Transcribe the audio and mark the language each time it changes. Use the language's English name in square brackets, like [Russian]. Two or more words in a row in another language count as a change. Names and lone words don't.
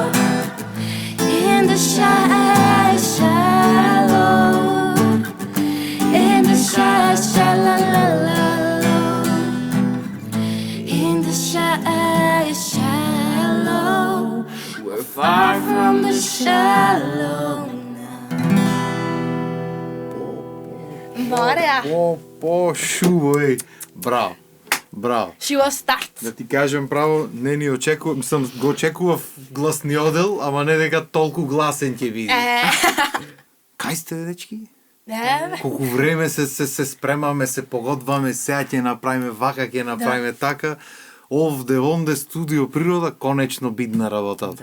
[English] In the shallow, in the shallow, in the shallow, we're far from the shallow now. Bora! [Macedonian] Шубо, еј. Браво. Браво. [English] She was start. [Macedonian] Да ти кажем право, не ни очекував, мислам, го очекував гласни одел, ама не дека толку гласен ќе биде. Кај сте, дечки? Не, Колку време се спремаме, се погодваме, сега ќе направиме вака, ќе направиме така. Овде, онде, студио природа, конечно бидна работата.